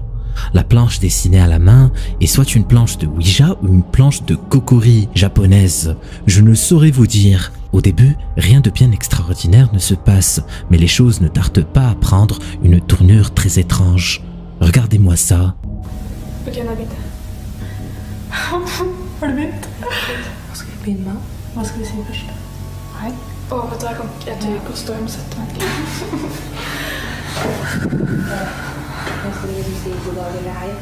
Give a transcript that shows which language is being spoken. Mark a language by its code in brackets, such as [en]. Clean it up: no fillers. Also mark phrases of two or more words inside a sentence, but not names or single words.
[fr] La planche dessinée à la main est soit une planche de Ouija ou une planche de kokori japonaise. Je ne saurais vous dire. Au début, rien de bien extraordinaire ne se passe, mais les choses ne tardent pas à prendre une tournure très étrange. Regardez-moi ça. [no] Ok, nå har jeg begynt. Har du begynt? Hva skal vi begynne med? Hva skal vi si først? Hei. Vet du, jeg tør ikke å stå og sette meg. Nå skal vi si god dag eller hei.